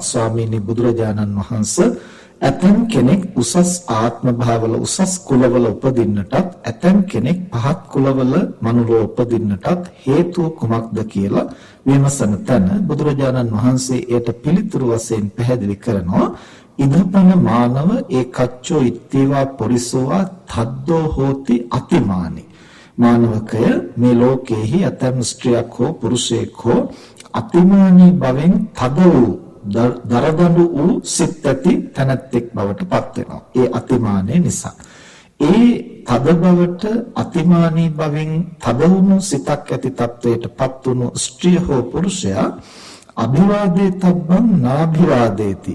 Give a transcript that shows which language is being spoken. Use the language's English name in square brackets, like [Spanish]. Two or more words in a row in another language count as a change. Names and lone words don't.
[Sinhala] ස්වාමීනි බුදුරජාණන් වහන්සේ, ඇතැම් කෙනෙක් උසස් ආත්ම භාවවල උසස් කුලවල උපදින්නටත් ඇතැම් කෙනෙක් පහත් කුලවල මනුලෝ උපදින්නටත් හේතුව කුමක්ද කියලා විමසන තැන බුදුරජාණන් වහන්සේ එයට පිළිතුරු වශයෙන් පැහැදිලි කරනවා. [Pali] ඉදපන මානව ඒකච්චෝ ඉත්තේවා පොරිසෝවා තද්දෝ හෝති අතිමානි. [Sinhala] මානවකය, මේ ලෝකයේහි ඇතැම් ස්ත්‍රියක් හෝ පුරුෂයෙක් හෝ අතිමානී බවෙන් තද වූ දරදඬු වූ සිත් ඇති තැනැත්තෙක් බවට පත් වෙනවා. ඒ අතිමානය නිසා. ඒ තද බවට අතිමානී බවෙන් තද වුණු සිතක් ඇති තත්වයට පත් වුණු ස්ත්‍රිය හෝ පුරුෂයා [Pali] අභිවාදේ තබ්බං නාභිවාදේති.